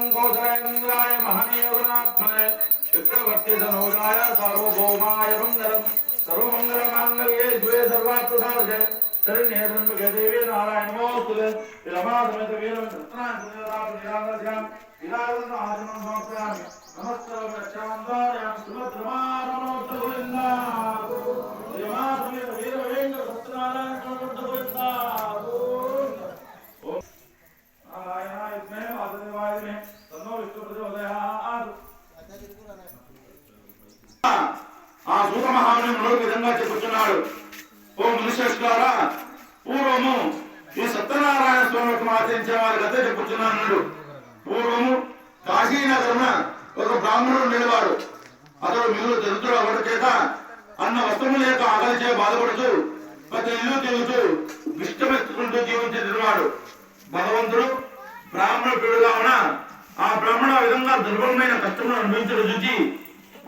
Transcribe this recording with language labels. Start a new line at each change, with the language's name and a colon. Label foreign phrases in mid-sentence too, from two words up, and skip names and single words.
Sanskrit: कौशलेन्द्राय महनीयगुणात्मने चक्रवर्तिधनोजाय सार्वभौमाय मङ्गलं सर्वमङ्गलमाङ्गल्ये द्वे सर्वार्थसाधके शरण्ये त्र्यम्बके देवी नारायण नमोस्तुते विरमासमेत वीरवेङ्कटसत्यनारायण विराजनं आचमनं समर्पयामि नमस्कारं रक्षामं धारयामि सुभद्रमानमोऽस्तु गोविन्दा विरमासमेत वीरवेङ्कटसत्यनारायण गोविन्दा ओम नारायणाय विद्महे वासुदेवाय धीमहि तन्नो विष्णुः प्रचोदयात्
Telugu: ఆ సూత మహాముని మరో విధంగా చెప్పుచున్నాడు ఓ మనుష్యులారా పూర్వము ఈ సత్యనారాయణ స్వామి ఆచరించే వారి కథ చెప్పుచున్నాడు పూర్వము కాశీనగరమున ఒక బ్రాహ్మణుడు ఉండేవాడు అతడు మిగులు దరిద్రుడు అవ్వడం చేత అన్న వస్త్రము లేక ఆకలిచే బాధపడుతూ ప్రతి ఇల్లు తిరుగుతూ ఇష్టమెత్తుకుంటూ జీవించేవాడు భగవంతుడు బ్రాహ్మణ పీడుగా ఉన్న ఆ బ్రాహ్మణ విధంగా దుర్భరమైన కష్టమును అనుభవించడం చూచి ఆ